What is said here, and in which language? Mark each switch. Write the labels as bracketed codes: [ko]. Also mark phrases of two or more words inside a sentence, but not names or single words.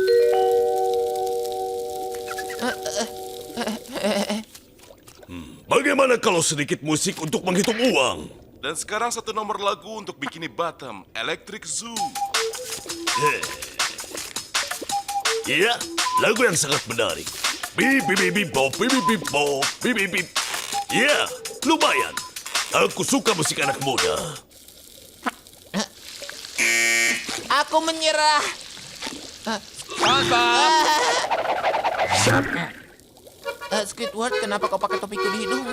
[id] Bagaimana kalau sedikit musik untuk menghitung uang? Dan sekarang satu nomor lagu untuk Bikini Bottom, Electric Zoo. Iya, lagu yang sangat menarik. Bip bip bip bip bop bip bip bip bop bip bip bip. Iya, lumayan. Aku suka musik anak muda. Aku menyerah. Squidward, kenapa kau pakai topiku di hidungmu?